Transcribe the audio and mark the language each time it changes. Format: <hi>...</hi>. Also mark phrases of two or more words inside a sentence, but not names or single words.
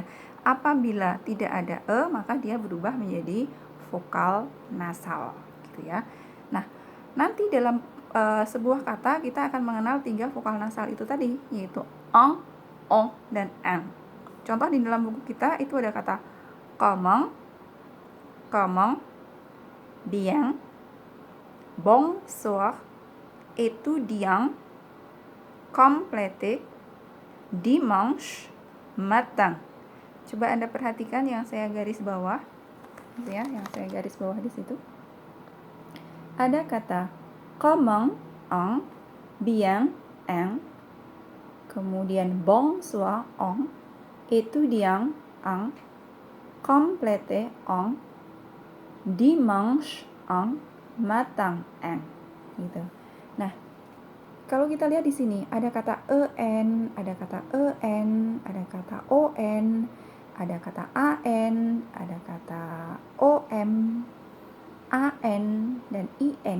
<id>Apabila tidak ada maka dia berubah menjadi vokal nasal, gitu ya. Nah, nanti dalam sebuah kata kita akan mengenal 3 vokal nasal itu tadi, yaitu ong, dan eng. Contoh di dalam buku kita itu ada kata comment, bien, bonsoir, étudiant, complète, dimanche, matin. Coba Anda perhatikan yang saya garis bawah, gitu ya, yang saya garis bawah di situ. Ada kata comment, ong, bien, eng, kemudian bonsoir, ong, étudiant, ong, complète, ong, dimanche, ong, matin, eng, gitu. Nah, kalau kita lihat di sini ada kata en, ada kata ada kata on, ada kata an, ada kata om, an, dan in.</id>